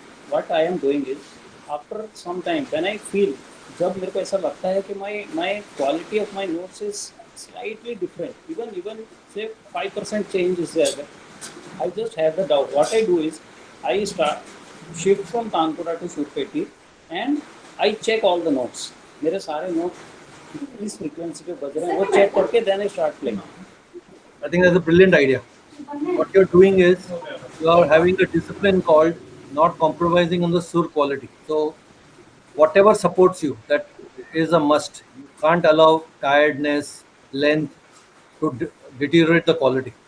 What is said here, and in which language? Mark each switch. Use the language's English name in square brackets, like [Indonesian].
[English] What I am doing is after some time when I feel [Hindi] जब मेरे को ऐसा लगता है कि [English] my quality of my notes is slightly different, even say 5% change is there, I just have the doubt. What I do is I start shift from Tanpura to Surpeti and I check all the notes. [Hindi] मेरे सारे notes इस frequency पे बज रहे हैं वो check करके [English] then I start playing. I think that's a brilliant idea. What you're doing is you are having a discipline called not compromising on the sur quality. So whatever supports you, that is a must. You can't allow tiredness, length to deteriorate the quality.